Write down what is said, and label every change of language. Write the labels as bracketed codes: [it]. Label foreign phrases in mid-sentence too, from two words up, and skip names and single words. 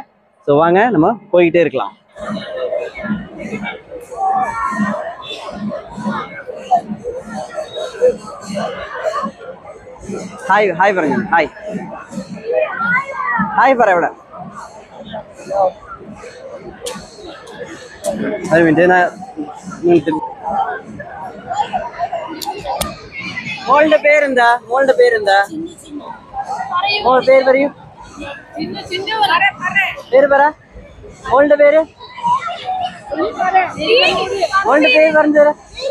[ta] ஸோ வாங்க நம்ம போய்கிட்டே இருக்கலாம். ஹாய் ஹாய் பாருங்க. ஹாய் ஹாய் பரவாயில்ல. [ml] அது മോളുടെ പേരെന്താ? മോളുടെ പേരെന്താ? മോളുടെ പേര് പറയൂ. പേര് പറ. മോളുടെ പേര് മോളുടെ പേര് പറഞ്ഞു തരാം.